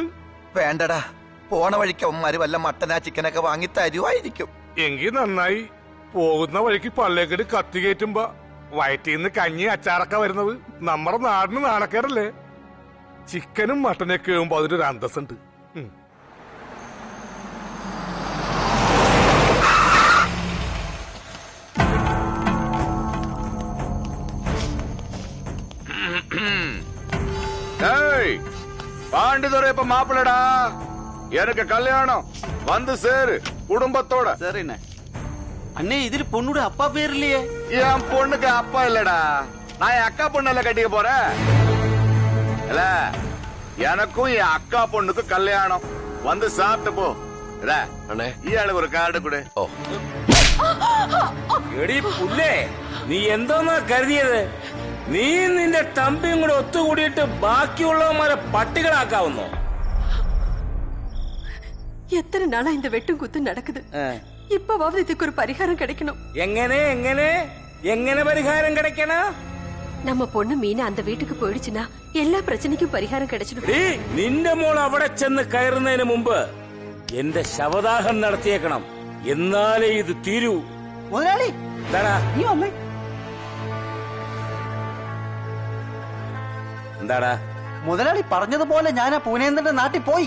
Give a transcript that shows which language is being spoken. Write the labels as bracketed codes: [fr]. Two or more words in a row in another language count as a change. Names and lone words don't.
[ml] വേണ്ടടാ, പോണ വഴിക്ക് അവന്മാര് വല്ല മട്ടനാ ചിക്കനൊക്കെ വാങ്ങി തരുവായിരിക്കും. എങ്കിൽ നന്നായി. പോകുന്ന വഴിക്ക് പള്ളിയേക്കടി കത്തി കയറ്റുമ്പോ വയറ്റിന്ന് കഞ്ഞി അച്ചാറൊക്കെ വരുന്നത് നമ്മുടെ നാടിന് നാണക്കേടല്ലേ? ചിക്കനും മട്ടനൊക്കെ ആകുമ്പോ അതിനൊരു അന്തസ്സുണ്ട്. [ta] பாண்டிதுரை இப்ப மாப்பிள்ளடா, எனக்கு கல்யாணம் வந்து சேரு குடும்பத்தோட. சரிண்ணே. அண்ணே, இதுல பொண்ணோட அப்பா பேர் இல்லையே? என் பொண்ணுக்கு அப்பா இல்லடா, நான் என் அக்கா பொண்ணு கட்டிக்க போறேன். இல்ல, எனக்கும் என் அக்கா பொண்ணுக்கு கல்யாணம். வந்து சாப்பிட்டு போ. இயாளுக்கு ஒரு கார்டு கொடு. [ml] എടി പുല്ലേ, നീ എന്തോന്നാ കരുതിയത്? നീ നിന്റെ തമ്പിയും കൂടെ ഒത്തുകൂടിയിട്ട് ബാക്കിയുള്ളവന്മാരെ പട്ടികളാക്കാവുന്നോ? [ta] எத்தனை நாளா இந்த வெட்டும் குத்து நடக்குது. இப்பவாவது இதுக்கு ஒரு பரிகாரம் கிடைக்கணும். [ml] എങ്ങനെ എങ്ങനെ എങ്ങനെ പരിഹാരം கிடைக்கணும்? [ta] நம்ம பொண்ணு மீனா அந்த வீட்டுக்கு போயிடுச்சுன்னா எல்லா பிரச்சனைக்கும் பரிகாரம் கிடைச்சிடும். [ml] നിന്റെ മോൾ അവിടെ ചെന്ന് കയറുന്നതിന് മുമ്പ് എന്റെ ശവദാഹം നടത്തിയേക്കണം. എന്നാലേ ഇത് തീരൂ. മുതലാളി, നീ വന്നേ. എന്താടാ? മുതലാളി പറഞ്ഞതുപോലെ ഞാൻ ആ പൂനേന്ദ്രന്റെ നാട്ടിൽ പോയി.